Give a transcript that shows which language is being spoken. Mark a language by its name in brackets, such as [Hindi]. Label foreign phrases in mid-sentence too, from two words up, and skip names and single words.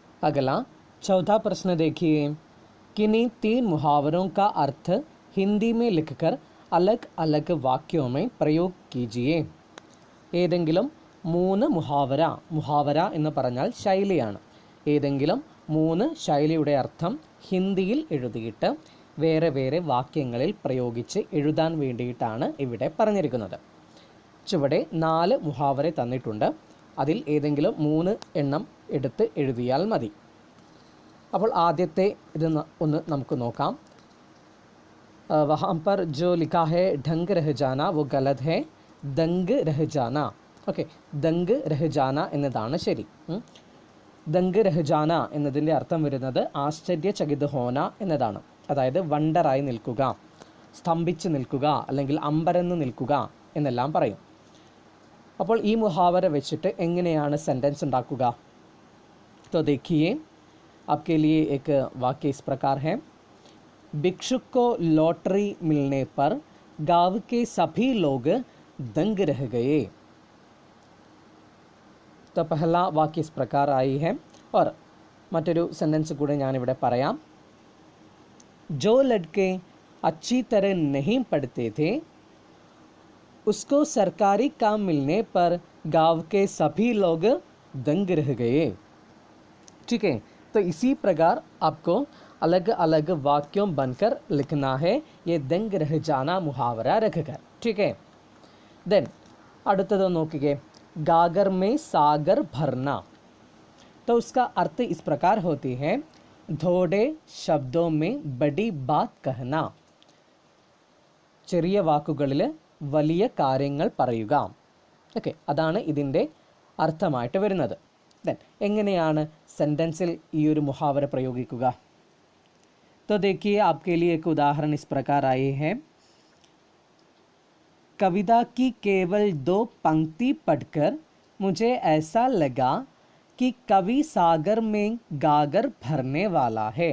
[Hindi] अगला चौथा प्रश्न देखिए, किन्हीं 3 मुहावरों का अर्थ हिंदी में लिखकर अलग अलग वाक्यों में प्रयोग कीजिए. [Malayalam] ഏതെങ്കിലും 3 മുഹാവര എന്ന് പറഞ്ഞാൽ ശൈലിയാണ്. ഏതെങ്കിലും 3 ശൈലിയുടെ അർത്ഥം ഹിന്ദിയിൽ എഴുതിയിട്ട് വേറെ വേറെ വാക്യങ്ങളിൽ പ്രയോഗിച്ച് എഴുതാൻ വേണ്ടിയിട്ടാണ് ഇവിടെ പറഞ്ഞിരിക്കുന്നത്. ചുവടെ 4 മുഹാവര തന്നിട്ടുണ്ട്. അതിൽ ഏതെങ്കിലും 3 എണ്ണം എടുത്ത് എഴുതിയാൽ മതി. അപ്പോൾ ആദ്യത്തെ ഇത് ഒന്ന് നമുക്ക് നോക്കാം. [Hindi] वहाँ पर जो लिखा है ढंग रह जाना वो गलत है, दंग रह जाना. [Malayalam] ഓക്കെ, [Hindi] दंग रह जाना [Malayalam] എന്നതാണ് ശരി. [Hindi] दंग रह जाना [Malayalam] എന്നതിൻ്റെ അർത്ഥം വരുന്നത് [Hindi] आश्चर्यचकित होना [Malayalam] എന്നതാണ്. അതായത് വണ്ടറായി നിൽക്കുക, സ്തംഭിച്ച് നിൽക്കുക, അല്ലെങ്കിൽ അമ്പരന്ന് നിൽക്കുക എന്നെല്ലാം പറയും. അപ്പോൾ ഈ മുഹാവര വെച്ചിട്ട് എങ്ങനെയാണ് സെൻറ്റൻസ് ഉണ്ടാക്കുക? [Hindi] तो देखिए, आपके लिए एक वाक्य इस प्रकार है. भिक्षुक को लॉटरी मिलने पर गांव के सभी लोग दंग रह गए. तो पहला वाक्य इस प्रकार आई है. [Malayalam] और മറ്റൊരു സെൻറ്റൻസ് കൂടെ ഞാനിവിടെ പറയാം. [Hindi] जो लड़के अच्छी तरह नहीं पढ़ते थे उसको सरकारी काम मिलने पर गांव के सभी लोग दंग रह गए. ठीक है, तो इसी प्रकार आपको अलग अलग वाक्यों बनकर लिखना है, ये दंग रह जाना मुहावरा रखकर. ठीक है. देन [Malayalam] അടുത്തത് നോക്കിക്കേ, [Hindi] गागर में सागर भरना. तो उसका अर्थ इस प्रकार होती है, थोड़े शब्दों में बड़ी बात कहना. [Malayalam] ചെറിയ വാക്കുകളിൽ വലിയ കാര്യങ്ങൾ പറയുക. ഓക്കെ, അതാണ് ഇതിൻ്റെ അർത്ഥമായിട്ട് വരുന്നത്. ദെൻ എങ്ങനെയാണ് സെൻറ്റൻസിൽ ഈ ഒരു മുഹാവര പ്രയോഗിക്കുക? [Hindi] तो देखिए, आपके लिए एक उदाहरण इस प्रकार आए हैं. कविता की केवल 2 पंक्ति पढ़कर मुझे ऐसा लगा कि कवि सागर में गागर भरने वाला है.